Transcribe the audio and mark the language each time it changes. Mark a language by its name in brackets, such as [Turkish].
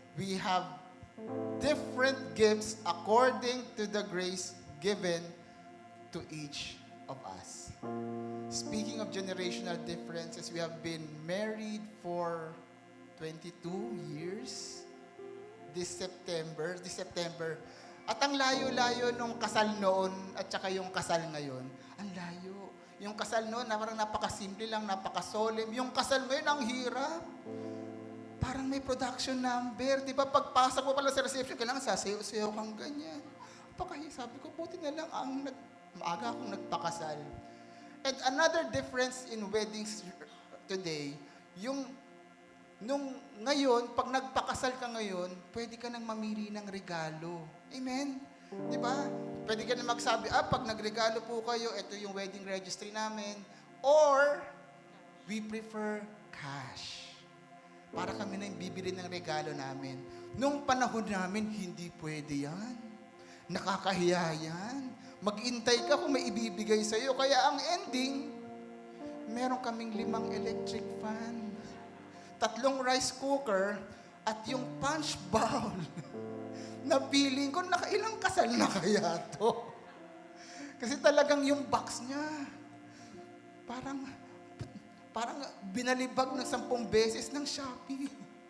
[English] We have different gifts according to the grace given to each of us. Speaking of generational differences, we have been married for 22 years this September. [Filipino] At ang layo-layo nung kasal noon at saka yung kasal ngayon, ang layo. Yung kasal noon, parang napakasimple lang, napakasolemn. Yung kasal ngayon, ang hirap. Parang may production number. Di ba, pagpasok mo pala sa reception, kailangan sasayaw-sayaw kang ganyan. Sabi ko, buti na lang maaga akong nagpakasal. [English] And another difference in weddings today, [Filipino] nung ngayon, pag nagpakasal ka ngayon, pwede ka nang mamili ng regalo. Amen? Di ba? Pwede ka nang magsabi, pag nagregalo po kayo, ito yung wedding registry namin. [English] Or, we prefer cash. [Filipino] Para kami na yung bibili ng regalo namin. Nung panahon namin, hindi pwede yan. Nakakahiya yan. Mag-intay ka kung may ibibigay sa'yo. Kaya ang ending, meron kaming 5 electric fan, 3 rice cooker, at yung punch bowl. Na feeling ko, nakailang kasal na kaya to? Kasi talagang yung box niya, parang binalibag ng 10 beses ng Shopee.